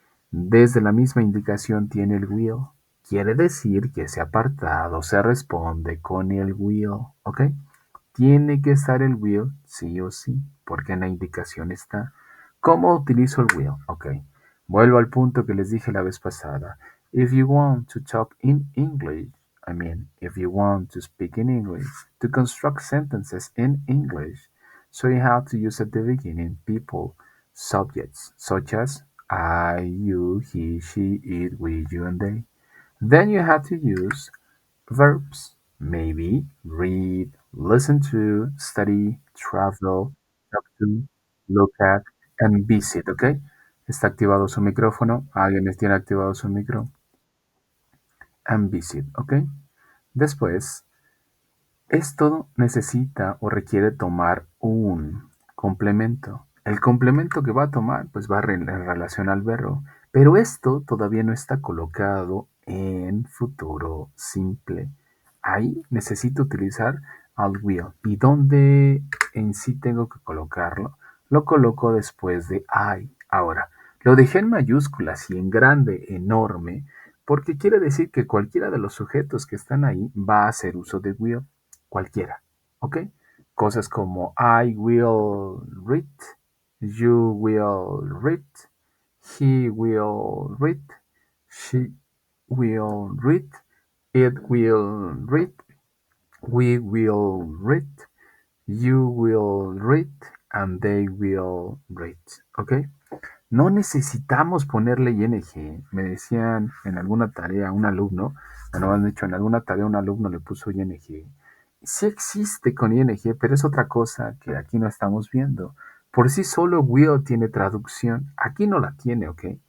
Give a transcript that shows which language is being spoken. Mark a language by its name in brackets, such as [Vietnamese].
[Spanish] Desde la misma indicación tiene el will. Quiere decir que ese apartado se responde con el will, ¿ok? Tiene que estar el will sí o sí, porque en la indicación está. ¿Cómo utilizo el will? Ok, vuelvo al punto que les dije la vez pasada. [English] If you want to talk in English, if you want to speak in English, to construct sentences in English, so you have to use at the beginning people, subjects, such as I, you, he, she, it, we, you, and they. Then you have to use verbs: maybe, read, listen to, study, travel, talk to, look at, and visit, ¿ok? [Spanish] Está activado su micrófono. ¿Alguien tiene activado su micro? [English] And visit, [Spanish] ¿ok? Después, esto necesita o requiere tomar un complemento. El complemento que va a tomar, pues va en relación al verbo, pero esto todavía no está colocado en futuro simple. Ahí necesito utilizar al will. ¿Y dónde en sí tengo que colocarlo? Lo coloco después de I. Ahora, lo dejé en mayúsculas y en grande, enorme, porque quiere decir que cualquiera de los sujetos que están ahí va a hacer uso de will, cualquiera, ¿ok? Cosas como [English] I will read, you will read, he will read, she will read, it will read, we will read, you will read, and they will read, ¿ok? [Spanish] No necesitamos ponerle ing. Me decían en alguna tarea un alumno, bueno, han dicho en alguna tarea un alumno le puso ing. Sí existe con ing, pero es otra cosa que aquí no estamos viendo. Por sí solo will tiene traducción. Aquí no la tiene, ¿ok?